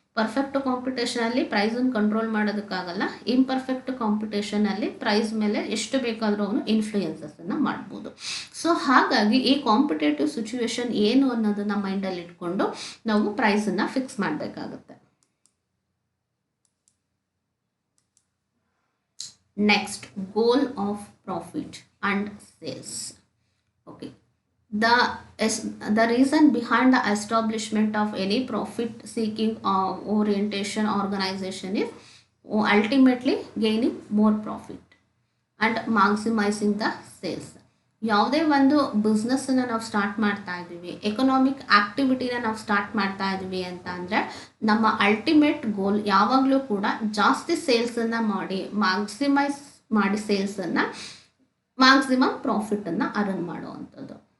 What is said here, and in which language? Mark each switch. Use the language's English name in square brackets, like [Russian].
[Kannada] Perfect ಕಾಂಪಿಟೇಷನಲ್ಲಿ ಪ್ರೈಸನ್ನು control ಮಾಡೋದಕ್ಕಾಗಲ್ಲ. Imperfect ಕಾಂಪಿಟೇಷನಲ್ಲಿ price ಮೇಲೆ ಎಷ್ಟು ಬೇಕಾದರೂ ಅವನು ಇನ್ಫ್ಲೂಯೆನ್ಸಸ್ಸನ್ನು ಮಾಡ್ಬೋದು. ಸೊ ಹಾಗಾಗಿ ಈ ಕಾಂಪಿಟೇಟಿವ್ ಸಿಚುವೇಶನ್ ಏನು ಅನ್ನೋದನ್ನು ಮೈಂಡಲ್ಲಿ ಇಟ್ಕೊಂಡು ನಾವು ಪ್ರೈಸನ್ನು ಫಿಕ್ಸ್ ಮಾಡಬೇಕಾಗುತ್ತೆ. [English] Next, goal of profit and sales. Okay. The reason behind the establishment of any profit seeking orientation organization is ultimately gaining more profit and maximizing the sales. [Kannada] ಯಾವುದೇ ಒಂದು ಬಿಸ್ನೆಸ್ಸನ್ನು ನಾವು ಸ್ಟಾರ್ಟ್ ಮಾಡ್ತಾ ಇದ್ದೀವಿ, ಎಕನಾಮಿಕ್ ಆಕ್ಟಿವಿಟಿನ ನಾವು ಸ್ಟಾರ್ಟ್ ಮಾಡ್ತಾ ಇದ್ದೀವಿ ಅಂತ ಅಂದರೆ ನಮ್ಮ ಅಲ್ಟಿಮೇಟ್ ಗೋಲ್ ಯಾವಾಗಲೂ ಕೂಡ ಜಾಸ್ತಿ ಸೇಲ್ಸನ್ನು ಮಾಡಿ ಮ್ಯಾಕ್ಸಿಮೈಸ್ ಮಾಡಿ ಸೇಲ್ಸನ್ನು ಮ್ಯಾಕ್ಸಿಮಮ್ ಪ್ರಾಫಿಟನ್ನು ಅರ್ನ್ ಮಾಡುವಂಥದ್ದು.